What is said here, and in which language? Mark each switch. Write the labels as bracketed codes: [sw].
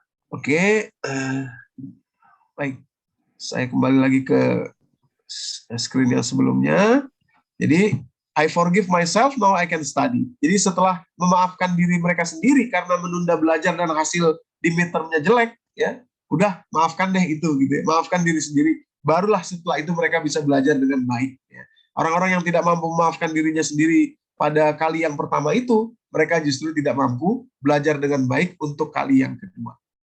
[id] Oke, baik, saya kembali lagi ke screen yang sebelumnya. Jadi [en] I forgive myself, now I can study. [id] Jadi setelah memaafkan diri mereka sendiri karena menunda belajar dan hasil di midtermnya jelek, ya, udah maafkan deh itu, gitu ya. Maafkan diri sendiri. Barulah setelah itu mereka bisa belajar dengan baik. Ya. Orang-orang yang tidak mampu memaafkan dirinya sendiri pada kali yang pertama itu, mereka justru tidak mampu belajar dengan baik untuk kali yang kedua.